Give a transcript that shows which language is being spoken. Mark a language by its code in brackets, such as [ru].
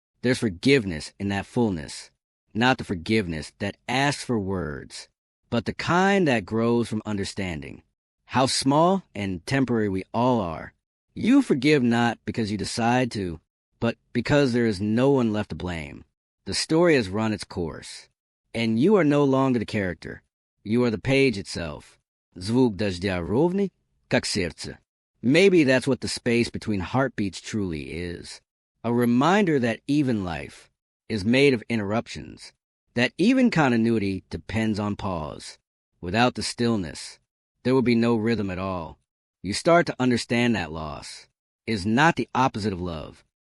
[en] There's forgiveness in that fullness, not the forgiveness that asks for words, but the kind that grows from understanding how small and temporary we all are. You forgive not because you decide to, but because there is no one left to blame. The story has run its course, and you are no longer the character. You are the page itself. [ru] Звук дождя ровный, как сердце. [en] Maybe that's what the space between heartbeats truly is. A reminder that even life is made of interruptions, that even continuity depends on pause. Without the stillness, there will be no rhythm at all. You start to understand that loss is not the opposite of love.